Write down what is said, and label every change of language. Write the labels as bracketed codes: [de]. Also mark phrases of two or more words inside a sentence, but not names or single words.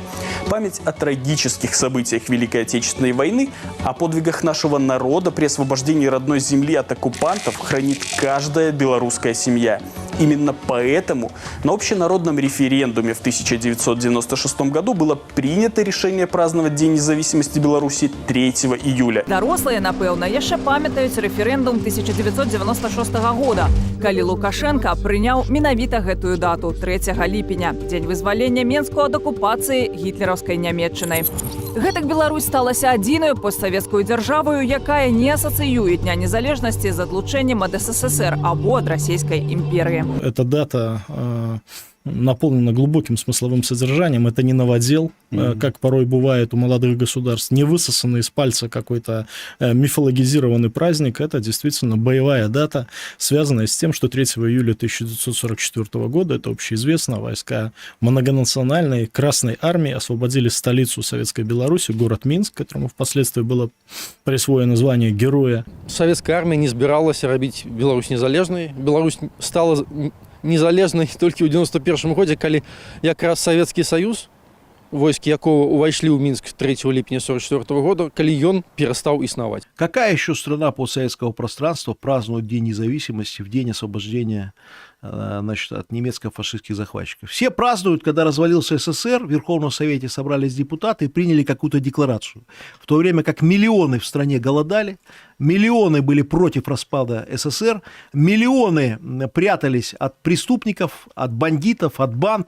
[ru] Память о трагических событиях Великой Отечественной войны, о подвигах нашего народа при освобождении родной земли от оккупантов хранит каждая белорусская семья. Именно поэтому на общенародном референдуме в 1996 году было принято решение праздновать День независимости Беларуси 3 июля. [be] Дарослые, напэўна, яшчэ памятаюць рэферэндум 1996 года, калі Лукашенко прыняў менавіта гэтую дату 3 ліпеня, дзень вызвалення Менску ад акупацыі гітлераўскай Нямецчынай. Гэтак Беларусь сталася адзінаю постсавецкую дзяржавою, якая не асацыюе Дня незалежнасці з адлучэннем ад СССР або ад расійскай імперыі. [ru] Эта дата наполнена глубоким смысловым содержанием. Это не новодел, как порой бывает у молодых государств, не высосанный из пальца какой-то мифологизированный праздник. Это действительно боевая дата, связанная с тем, что 3 июля 1944 года, это общеизвестно, войска многонациональной Красной армии освободили столицу Советской Беларуси, город Минск, которому впоследствии было присвоено звание Героя. Советская армия [be] не збиралась робить Беларусь незалежной. Беларусь стала незалежнай толькі ў 91 годзе, калі якраз Савецкі Саюз, войскі якого увайшлі ў Мінск 3 ліпеня 44 года, калі ён перестал існаваць. [ru] Какая еще страна постсоветского пространства празднует День независимости в день освобождения от немецко-фашистских захватчиков? Все празднуют, когда развалился СССР, в Верховном Совете собрались депутаты и приняли какую-то декларацию. В то время как миллионы в стране голодали, миллионы были против распада СССР, миллионы прятались от преступников, от бандитов, от банд.